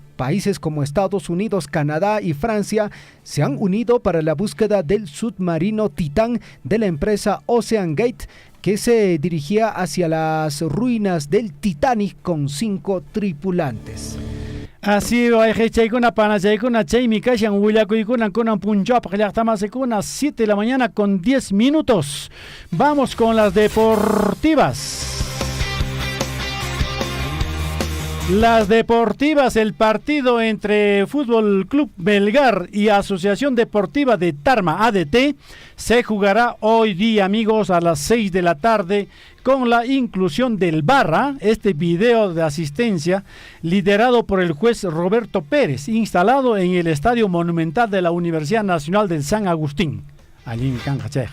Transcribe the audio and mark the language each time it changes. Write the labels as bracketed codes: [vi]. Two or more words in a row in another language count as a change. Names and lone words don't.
[es] Países como Estados Unidos, Canadá y Francia se han unido para la búsqueda del submarino Titán de la empresa OceanGate, que se dirigía hacia las ruinas del Titanic con 5 tripulantes. Así va [qu] chaykuna pana chaykuna chaymi kashan willakuykuna kunan punchawpaq llaqtamasykuna [es] 7 de la mañana con 10 minutos. Vamos con las deportivas. Las deportivas, el partido entre Fútbol Club Melgar y Asociación Deportiva de Tarma, ADT, se jugará hoy día, amigos, a las 6 de la tarde, con la inclusión del VAR, este video de asistencia, liderado por el juez Roberto Pérez, instalado en el Estadio Monumental de la Universidad Nacional del San Agustín, allí en Canjacheja.